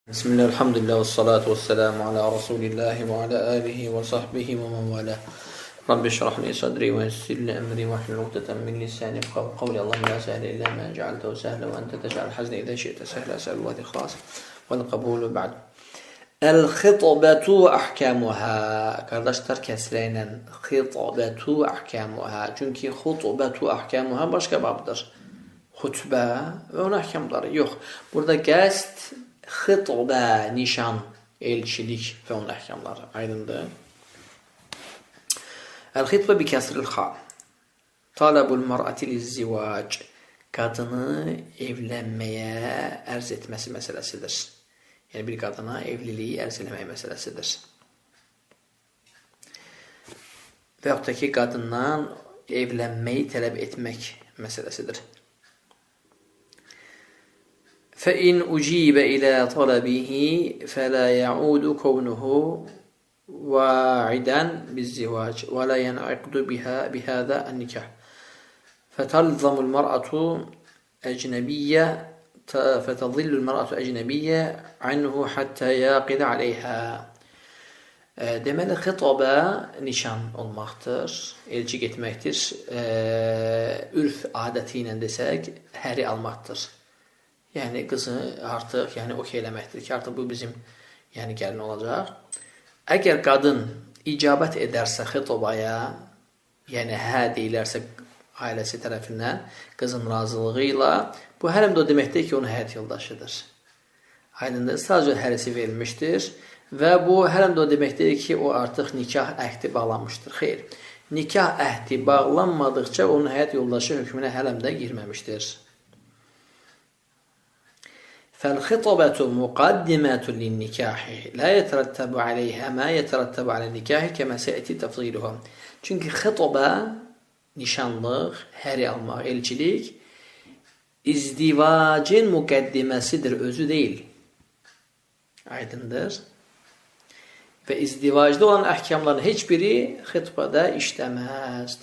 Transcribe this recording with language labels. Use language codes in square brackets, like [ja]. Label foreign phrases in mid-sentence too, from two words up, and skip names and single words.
[ar] بسم الله، الحمد لله، والصلاة والسلام على رسول الله وعلى آله وصحبه ومن والاه. رب اشرح لي صدري ويسر لي أمري واحلل عقدة من لساني يفقهوا قولي. اللهم لا سهل إلا ما جعلته سهلا وأنت تجعل الحزن إذا شئت سهلا. أسأل الله الإخلاص والقبول بعد. الخطبة أحكامها. [tr] Kardeşler, kesreyle [ar] خطبة أحكامها. [tr] Çünkü [ar] خطبة أحكامها [tr] başka babdır. Hutbe ve onun ahkamları yok. [az] Burada qəsd xitbə, nişan, elçilik və onun əhkamları aydındır. [ar] الخطبة بكسر الخاء. طلب المرأة للزواج. [az] Qadını evlənməyə ərz etməsi məsələsidir. Yəni bir qadına evliliyi ərz eləmək məsələsidir. Və yaxud da ki, qadından evlənməyi tələb etmək məsələsidir. [ar] فإن أجيب إلى طلبه فلا يعود كونه واعدا بالزواج ولا ينعقد بهذا النكاح فتظل المرأة أجنبية عنه حتى يعقد عليها. [az] Deməli, xitbə nişan olmaqdır, elçi getməkdir. Ürf adəti ilə desək, həri almaqdır. Yəni qızı artıq okey eləməkdir ki, artıq bu bizim gəlin olacaq. Əgər qadın icabət edərsə xitbaya, yəni hə deyilərsə ailəsi tərəfindən qızın razılığı ilə, bu hələm də o deməkdir ki, onun həyat yoldaşıdır. Aydındır, sadəcə hərisi verilmişdir və bu hələm də o deməkdir ki, o artıq nikah əhdi bağlanmışdır. Xeyr, nikah əhdi bağlanmadıqca onun həyat yoldaşı hökmünə hələm də girməmişdir. [ar] فالخطبة مقدمة للنكاح لا يترتب عليها ما يترتب على النكاح كما سيأتي تفضيلها. [az] Çünki xitbə, nişanlıq, həri almaq, elçilik izdivacın müqəddiməsidir, özü deyil. Aydındır. Və izdivacda olan əhkamların heç biri xitbədə işləməz.